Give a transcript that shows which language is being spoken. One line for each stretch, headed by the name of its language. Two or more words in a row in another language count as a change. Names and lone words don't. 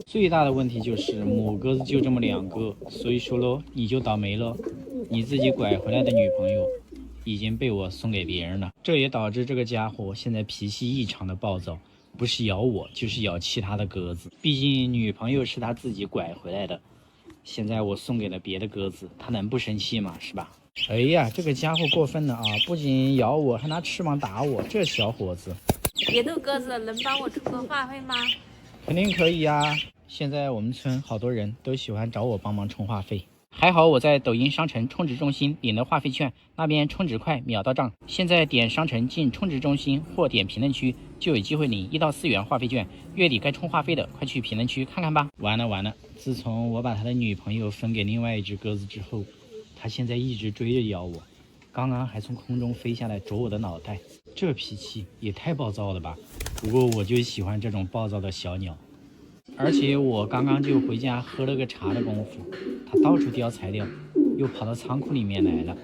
Chinese: 最大的問題就是母鴿子就這麼2個，所以說嘍，你就倒霉了，你自己拐回來的女朋友已經被我送給別人了。這也導致這個家伙現在脾氣異常的暴躁， 不是咬我就是咬其他的鸽子。毕竟女朋友是他自己拐回来的，现在我送给了別的鴿子，他能不生氣嗎？是吧？哎呀，這個家伙過分了啊！不僅咬我，還拿翅膀打我，這小伙子。別逗鴿子，能幫我充個話費嗎？肯定可以呀！現在我們村好多人都喜歡找我幫忙充話費。還好我在抖音商城充值中心領了話費券，那邊充值快，秒到賬。現在點商城進充值中心或點評論區，就有機會領1到4元話費券。月底該充話費的，快去評論區看看吧。完了！自從我把他的女朋友分給另外一只鴿子之後，他現在一直追着咬我，剛剛還從空中飛下來啄我的腦袋，這脾氣也太暴躁了吧！不過我就喜歡這種暴躁的小鳥。而且我剛剛就回家喝了個茶的功夫，他到處叼材料，又跑到倉庫裡面來了。